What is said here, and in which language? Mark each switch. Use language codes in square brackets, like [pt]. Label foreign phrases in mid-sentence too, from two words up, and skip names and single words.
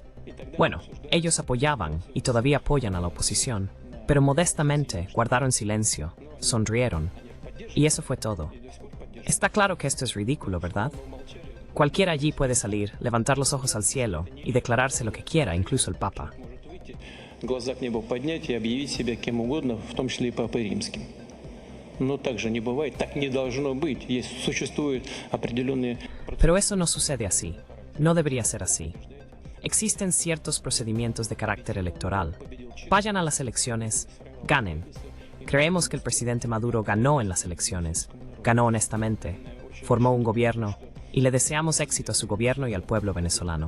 [es] Bueno, ellos apoyaban y todavía apoyan a la oposición, pero modestamente guardaron silencio, sonrieron, y eso fue todo. Está claro que esto es ridículo, ¿verdad? Cualquiera allí puede salir, levantar los ojos al cielo y declararse lo que quiera, incluso el Papa. [ru] Глаза к небу поднять и объявить себя кем угодно, в том числе и Папой Римским. Но так же не бывает, так не должно быть. Существуют определенные... [es] Pero eso no sucede así. No debería ser así. Existen ciertos procedimientos de carácter electoral. Vayan a las elecciones, ganen. Creemos que el presidente Maduro ganó en las elecciones, ganó honestamente, formó un gobierno y le deseamos éxito a su gobierno y al pueblo venezolano.